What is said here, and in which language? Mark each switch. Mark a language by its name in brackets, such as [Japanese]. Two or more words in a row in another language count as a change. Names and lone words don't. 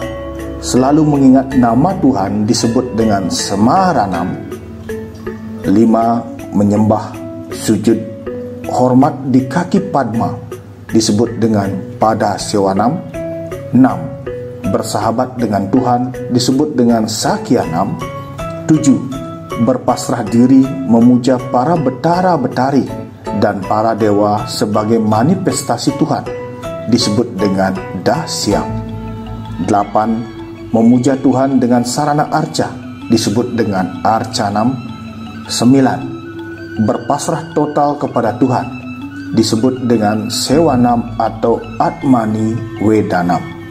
[Indonesian] Selalu mengingat nama Tuhan disebut dengan Semaranam. 5. Menyembah, sujud, hormat di kaki Padma disebut dengan Pada Sewanam. 6. Bersahabat dengan Tuhan disebut dengan Sakyanam. 7. Berpasrah diri memuja para betara-betari dan para dewa sebagai manifestasi Tuhan disebut dengan Dasyam. 8. Memuja Tuhan dengan sarana arca disebut dengan Arcanam. 9. Berpasrah total kepada Tuhan disebut dengan Sewanam atau Atmani Wedanam.